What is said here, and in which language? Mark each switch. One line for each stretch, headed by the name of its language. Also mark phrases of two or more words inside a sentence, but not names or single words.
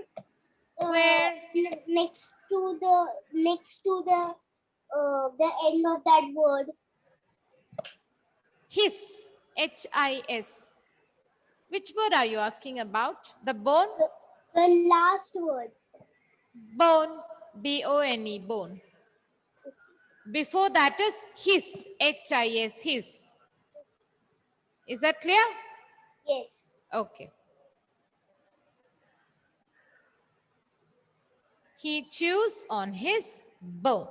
English: Where? next to the end of that word? His. H-I-S. Which word are you asking about? The bone? The last word. Bone. B-O-N-E. Bone. Before that is his. H-I-S. His. Is that clear? Yes. Okay. He chews on his bone.